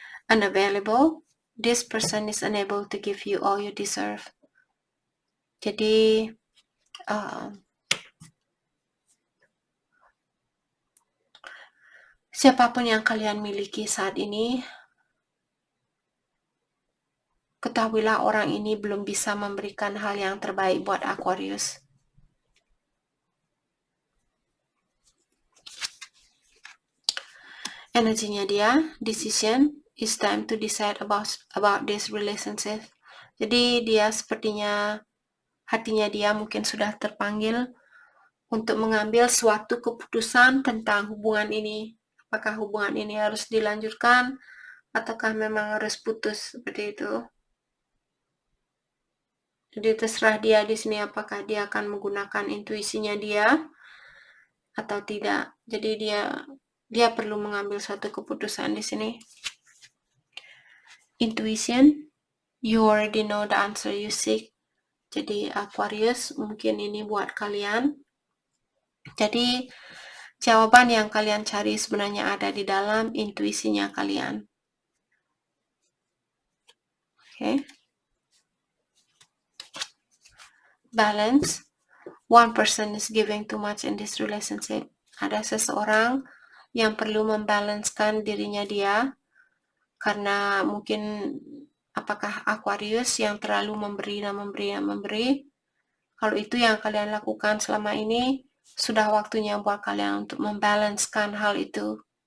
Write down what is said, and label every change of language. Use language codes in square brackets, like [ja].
[en] Unavailable, this person is unable to give you all you deserve. [id] Jadi siapapun yang kalian miliki saat ini, ketahuilah orang ini belum bisa memberikan hal yang terbaik buat Aquarius. Energinya dia, [en] decision, it's time to decide about this relationship. [id] Jadi dia sepertinya hatinya dia mungkin sudah terpanggil untuk mengambil suatu keputusan tentang hubungan ini. Apakah hubungan ini harus dilanjutkan ataukah memang harus putus, seperti itu. Jadi terserah dia di sini apakah dia akan menggunakan intuisinya dia atau tidak. Jadi dia perlu mengambil suatu keputusan di sini. Intuition, [en] You already know the answer you seek. [id] Jadi Aquarius, mungkin ini buat kalian. Jadi jawaban yang kalian cari sebenarnya ada di dalam intuisinya kalian. Okay. [en] Balance. One person is giving too much in this relationship. [id] Ada seseorang yang perlu membalancekan dirinya dia karena mungkin apakah Aquarius yang terlalu memberi. Kalau itu yang kalian lakukan selama ini, sudah waktunya buat kalian untuk membalancekan hal itu.